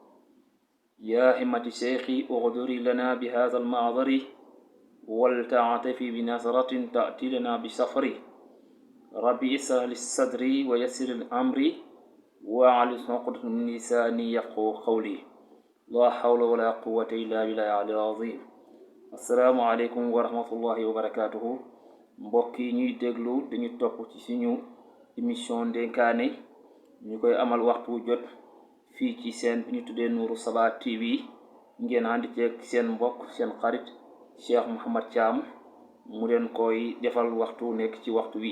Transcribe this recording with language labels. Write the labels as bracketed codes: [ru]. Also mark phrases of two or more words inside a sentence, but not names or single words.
[ar] يا همة الشيخ اغدري لنا بهذا المعذر ولتعطفي بنظرة تأتي لنا بسفر. ربي اسرح لي صدري ويسر الأمر واحلل عقدة من لساني يفقهوا قولي. لا حول ولا قوة إلا بالله العلي العظيم. السلام عليكم ورحمة الله وبركاته. [wo] mbokki ñuy déglu dañu topp ci suñu émission dénkaane ñu koy amal waxtu jot fii ci seen bi ñu tuddee Nourou Saba TV. ngeen ànd ceeg seen mbokk seen xarit Cheikh Mouhamed Thiam mu leen koy defal waxtu nekk ci waxtu wi.